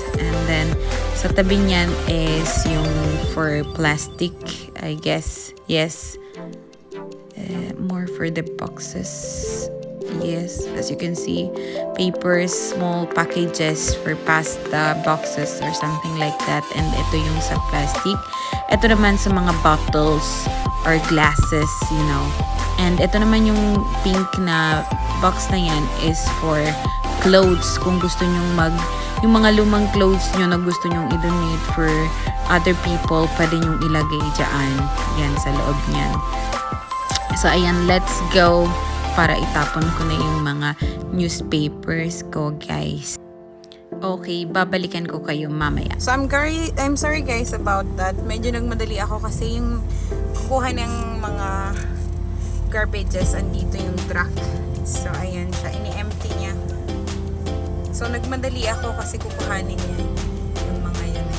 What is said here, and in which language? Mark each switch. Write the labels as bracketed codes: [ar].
[en] And then [tl] sa tabi niyan [en] is yung for plastic, I guess. Yes, more for the boxes. Yes, as you can see, papers, small packages for pasta boxes or something like that. [tl] And ito yung sa plastic. Ito naman sa mga bottles or glasses, you know. And ito naman yung pink na box na yan is for clothes. Kung gusto nyong yung mga lumang clothes nyo na gusto nyong i-donate for other people, pwede nyong ilagay dyan. Yan, sa loob niyan. So, ayan, [en] let's go [tl] para itapon ko na yung mga newspapers ko, guys. Okay, babalikan ko kayo mamaya. [en] So, I'm sorry guys about that. [tl] Medyo nagmadali ako kasi yung kukuha ng mga garbages, andito yung truck. So, ayan siya. Ini-empty niya. So, nagmadali ako kasi kukuhanin niya yung mga yun.